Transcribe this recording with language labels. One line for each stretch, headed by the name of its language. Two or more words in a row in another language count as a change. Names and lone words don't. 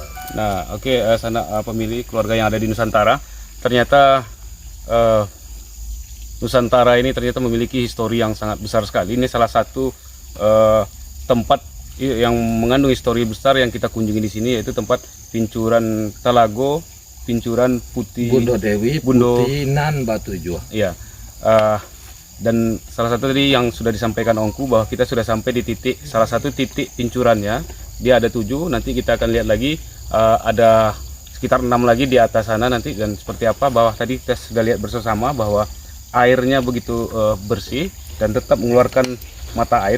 Indonesian: Nah, oke, sana pemilih keluarga yang ada di Nusantara, ternyata Nusantara ini ternyata memiliki histori yang sangat besar sekali. Ini salah satu tempat yang mengandung histori besar yang kita kunjungi di sini, yaitu tempat Pincuran Talago, Pincuran Putih. Bundo Dewi, Bundo- Putinan Batu Juah. Iya. Dan salah satu tadi yang sudah disampaikan Ongku bahwa kita sudah sampai di salah satu titik pincurannya. Dia ada 7, nanti kita akan lihat lagi ada sekitar 6 lagi di atas sana nanti, dan seperti apa bahwa tadi kita sudah lihat bersama bahwa airnya begitu bersih dan tetap mengeluarkan mata air.